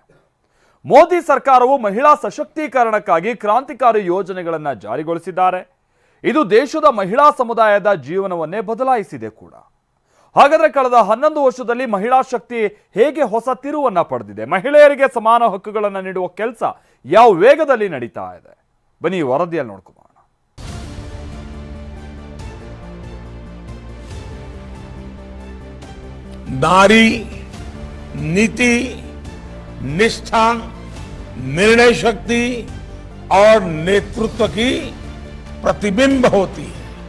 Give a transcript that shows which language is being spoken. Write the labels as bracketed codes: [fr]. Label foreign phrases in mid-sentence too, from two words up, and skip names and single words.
[kn] ಮೋದಿ ಸರ್ಕಾರವು ಮಹಿಳಾ ಸಶಕ್ತೀಕರಣಕ್ಕಾಗಿ ಕ್ರಾಂತಿಕಾರಿ ಯೋಜನೆಗಳನ್ನು ಜಾರಿಗೊಳಿಸಿದ್ದಾರೆ. ಇದು ದೇಶದ ಮಹಿಳಾ ಸಮುದಾಯದ ಜೀವನವನ್ನೇ ಬದಲಾಯಿಸಿದೆ ಕೂಡ. ಹಾಗಾದ್ರೆ ಕಳೆದ 11 ವರ್ಷದಲ್ಲಿ ಮಹಿಳಾ ಶಕ್ತಿ ಹೇಗೆ ಹೊಸ ತಿರುವನ್ನ ಪಡೆದಿದೆ? ಮಹಿಳೆಯರಿಗೆ ಸಮಾನ ಹಕ್ಕುಗಳನ್ನು ನೀಡುವ ಕೆಲಸ ಯಾವ ವೇಗದಲ್ಲಿ ನಡೀತಾ ಇದೆ? ಬನ್ನಿ ವರದಿಯಲ್ಲಿ ನೋಡ್ಕೊಳ್ಳೋಣ. [hi] नारी नीति, निष्ठा, निर्णय शक्ति और नेतृत्व की प्रतिबिंब होती है.